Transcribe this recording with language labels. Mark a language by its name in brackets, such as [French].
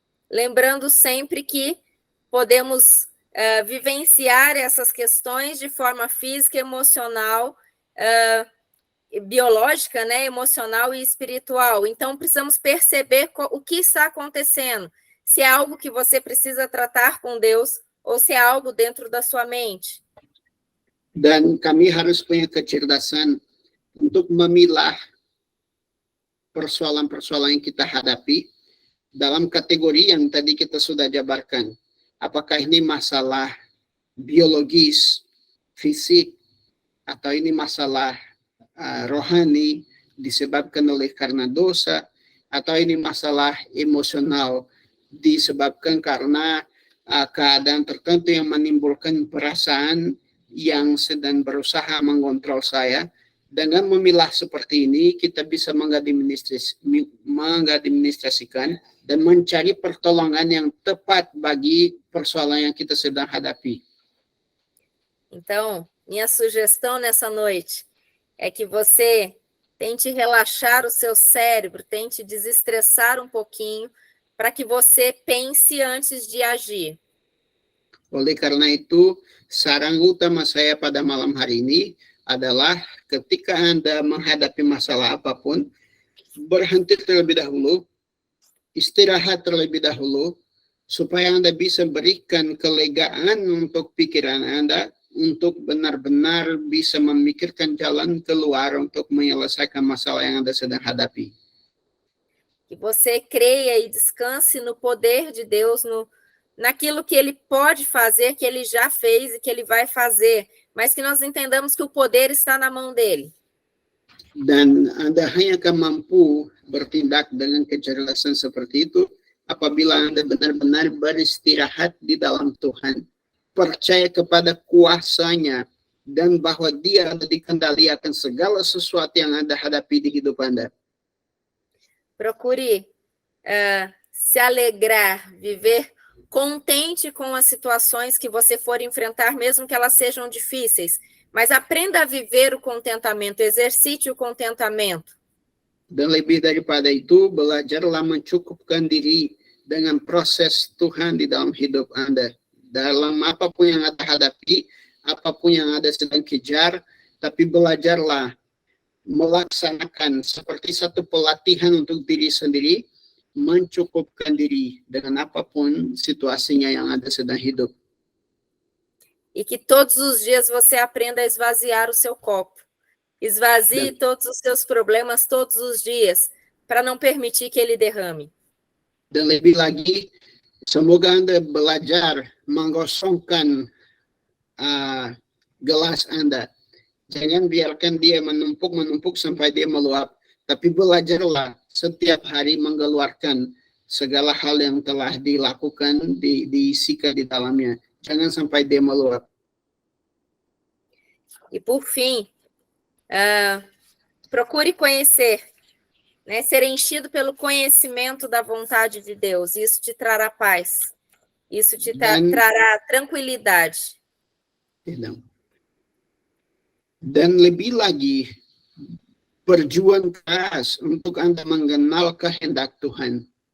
[Portuguese] Lembrando sempre que podemos vivenciar essas questões de forma física, emocional, biológica, né, emocional e espiritual. Então, precisamos perceber o que está acontecendo, se é algo que você precisa tratar com Deus ou se é algo dentro da sua mente. [Indonesian] Dan kami harus punya kecerdasan untuk memilah persoalan-persoalan yang kita hadapi dalam kategori yang tadi kita sudah jabarkan. Apakah ini masalah biologis, fisik, atau ini masalah rohani disebabkan oleh karena dosa, atau ini masalah emosional disebabkan karena keadaan tertentu yang menimbulkan perasaan yang sedang berusaha mengontrol saya. Dengan memilah seperti ini, kita bisa mengadministrasikan dan mencari pertolongan yang tepat bagi persoalan yang kita sedang hadapi. [Portuguese] Então, minha sugestão nessa noite é que você tente relaxar o seu cérebro, tente desestressar um pouquinho, para que você pense antes de agir. [Indonesian] Oleh karena itu, saran utama saya pada malam hari ini adalah ketika Anda menghadapi masalah apapun, berhenti terlebih dahulu, istirahat terlebih dahulu, supaya Anda bisa berikan kelegaan untuk pikiran Anda, untuk benar-benar bisa memikirkan jalan keluar untuk menyelesaikan masalah yang Anda sedang hadapi. [Portuguese] Que você creia e descanse no poder de Deus, naquilo que Ele pode fazer, que Ele já fez e que Ele vai fazer, mas que nós entendamos que o poder está na mão dele. [Indonesian] Dan Anda hanya akan mampu bertindak dengan kecerdasan seperti itu apabila Anda benar-benar beristirahat di dalam Tuhan, percaya kepada kuasanya, dan bahwa Dia ada di kendali akan segala sesuatu yang Anda hadapi di hidup Anda. [Portuguese] Procure se alegrar, viver contente com as situações que você for enfrentar, mesmo que elas sejam difíceis. Mas aprenda a viver o contentamento, exercite o contentamento. [Indonesian] Dan lebih daripada itu, belajarlah mencukupkan diri dengan proses Tuhan di dalam hidup Anda. Dalam apapun yang Anda hadapi, apapun yang Anda sedang kejar, tapi belajarlah melaksanakan seperti satu pelatihan untuk diri sendiri, mencukupkan diri dengan apapun situasinya yang Anda sedang hidup. [Portuguese] E que todos os dias você aprenda a esvaziar o seu copo. Esvazie todos os seus problemas todos os dias, para não permitir que ele derrame. [Indonesian] Dan lebih lagi, semoga Anda belajar menggosongkan gelas Anda. Jangan biarkan dia menumpuk sampai dia meluap. Tapi belajarlah setiap hari mengeluarkan segala hal yang telah dilakukan, diisikan di dalamnya. Jangan sampai dia meluap. [Portuguese] E por fim, procure conhecer, né, ser enchido pelo conhecimento da vontade de Deus. Isso te trará paz. Isso te trará tranquilidade. Perdão. [Indonesian] Dan lebih lagi, berjuang keras untuk Anda mengenal kehendak Tuhan.